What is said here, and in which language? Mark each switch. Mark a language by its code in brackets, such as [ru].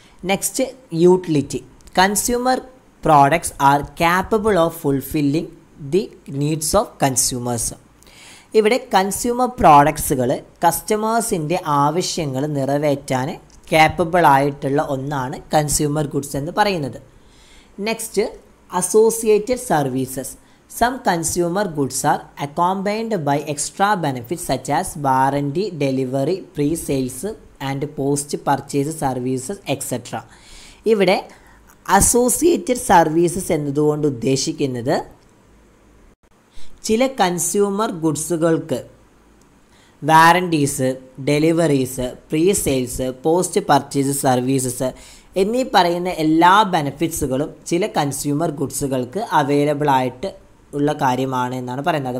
[en] Next, utility. Consumer products are capable of fulfilling the needs of consumers. [ml] ഇവിടെ consumer പ്രോഡക്ട്സുകൾ കസ്റ്റമേഴ്സിൻ്റെ ആവശ്യങ്ങൾ നിറവേറ്റാൻ capable ആയിട്ടുള്ള ഒന്നാണ് കൺസ്യൂമർ ഗുഡ്സ് എന്ന് പറയുന്നത്. [en] Next, associated services. Some consumer goods are accompanied by extra benefits such as warranty, delivery, pre-sales and post-purchase services etc. [ml] ഇവിടെ associated services എന്നതുകൊണ്ട് ഉദ്ദേശിക്കുന്നത് ചില consumer ഗുഡ്സുകൾക്ക് വാറൻറ്റീസ്, deliveries, pre sales, post purchase services എന്നീ പറയുന്ന എല്ലാ ബെനിഫിറ്റ്സുകളും ചില കൺസ്യൂമർ ഗുഡ്സുകൾക്ക് അവൈലബിൾ ആയിട്ട് ഉള്ള കാര്യമാണ് എന്നാണ് പറയുന്നത്.